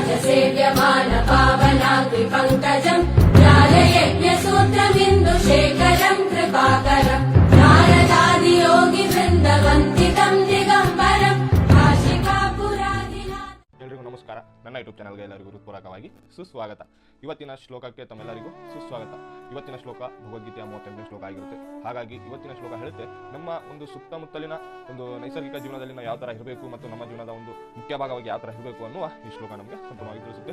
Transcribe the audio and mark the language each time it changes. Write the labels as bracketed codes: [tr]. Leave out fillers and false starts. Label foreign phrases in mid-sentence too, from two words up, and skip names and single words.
[sa] सेव्यमान पावनाग्नि पङ्कजम् ज्ञानयज्ञसूत्रमिन्दुशेखरम् कृपाकरम् नारदादि योगि वृन्दवन्दितम् दिगम्बरम् काशिकापुरादिनाथ. [kn] ಎಲ್ರಿಗೂ ನಮಸ್ಕಾರ. ನನ್ನ ಯೂಟ್ಯೂಬ್ ಚಾನಲ್ಗೆ ಎಲ್ಲರಿಗೂ ಹೃತ್ಪೂರ್ವಕವಾಗಿ ಸುಸ್ವಾಗತ. ಇವತ್ತಿನ ಶ್ಲೋಕಕ್ಕೆ ತಮ್ಮೆಲ್ಲರಿಗೂ ಸುಸ್ವಾಗತ. ಇವತ್ತಿನ ಶ್ಲೋಕ ಭಗವದ್ಗೀತೆಯ 38ನೇ ಶ್ಲೋಕ ಆಗಿರುತ್ತೆ. ಹಾಗಾಗಿ ಇವತ್ತಿನ ಶ್ಲೋಕ ಹೇಳುತ್ತೆ, ನಮ್ಮ ಒಂದು ಸುತ್ತಮುತ್ತಲಿನ ಒಂದು ನೈಸರ್ಗಿಕ ಜೀವನದಲ್ಲಿ ನಾವು ಯಾವ ಥರ ಇರಬೇಕು ಮತ್ತು ನಮ್ಮ ಜೀವನದ ಒಂದು ಮುಖ್ಯ ಭಾಗವಾಗಿ ಯಾವ ಥರ ಇರಬೇಕು ಅನ್ನುವ ಈ ಶ್ಲೋಕ ನಮಗೆ ಸಂಪೂರ್ಣವಾಗಿ ತಿಳಿಸುತ್ತೆ.